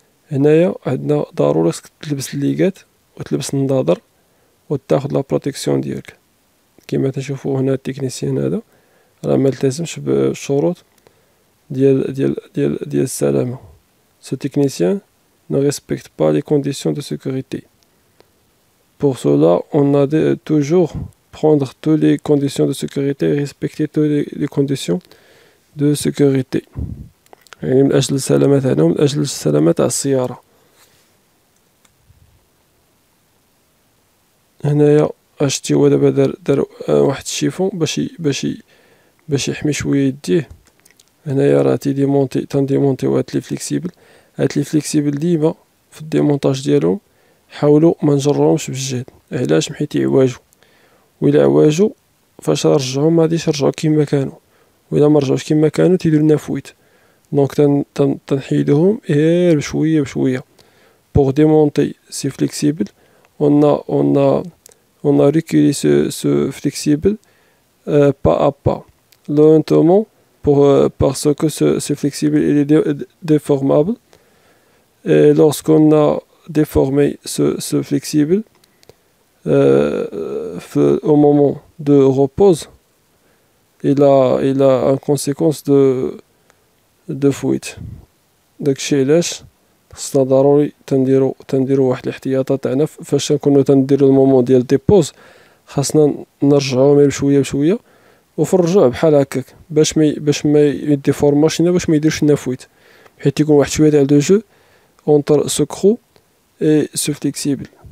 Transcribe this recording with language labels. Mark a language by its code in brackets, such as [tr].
[ar] هنايا عندنا ضروري خصك تلبس الليغات وتلبس النظاظر وتاخد لا بروتيكسيون ديالك. كما تشوفوا هنا التكنيسيان هذا راه ما التزمش بالشروط ديال السلامه. [fr] ce technicien ne respecte pas les conditions de sécurité. Pour cela, on a toujours prendre toutes les conditions de sécurité et respecter toutes les conditions de sécurité. [ar] يعني من أجل السلامة تاعنا ومن أجل السلامة تاع السيارة. هنايا شتي هو دابا دار واحد الشيفون باش يحمي شوية يديه. هنايا راه تنديمونطيو هاد لي فليكسيبل. هاد لي فليكسيبل ديما في الديمونطاج ديالهم حاولوا ما نجروهمش بالجهد. علاش؟ حيت يعواجو، وإلا عواجو فاش نرجعوهم مغاديش يرجعو كيما كانوا، وإلا ما رجعوش كيما كانوا تيديرو لنا فويت. دونك تنحيدوهم غير بشوية. [fr] pour démonter ces flexibles on a reculé ce flexible pas à pas, lentement, parce que ce flexible il est déformable. Et lorsqu'on a déformé ce flexible au moment de repose, il a en conséquence de fuite. [ar] داكشي علاش خصنا ضروري تنديرو واحد الاحتياطات تاعنا فاش نكونو تنديرو المومون ديال ديبوز. خاصنا نرجعوهم غير بشويه وفي الرجوع بحال هكاك باش ما يديفورماش لنا، باش ما يديرش لنا فويت، حيت يكون واحد شويه تاع دو جو اونتر سو كرو اي سو فليكسيبل.